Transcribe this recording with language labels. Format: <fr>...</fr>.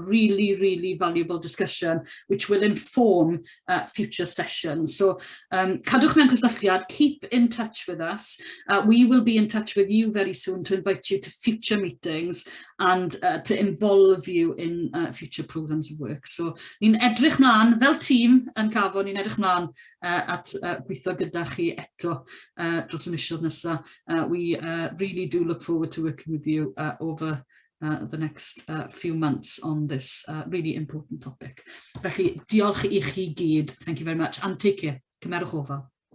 <en>Really, really valuable discussion which will inform future sessions. So</en> <cy>cadwch mewn cysylltiad,</cy> <en>keep in touch with us. We will be in touch with you very soon to invite you to future meetings and to involve you in future programmes of work.</en> <cy>So ni'n edrych mlaen fel tîm yn Cafon, ni'n edrych mlaen at gweithio gyda chi eto dros y misoedd nesaf.</cy> <en>We really do look forward to working with you over the next few months on this really important topic.</en> <cy>Felly diolch I chi gyd.</cy> <en>Thank you very much and take care.</en> <cy>Cymerwch ofal.</cy>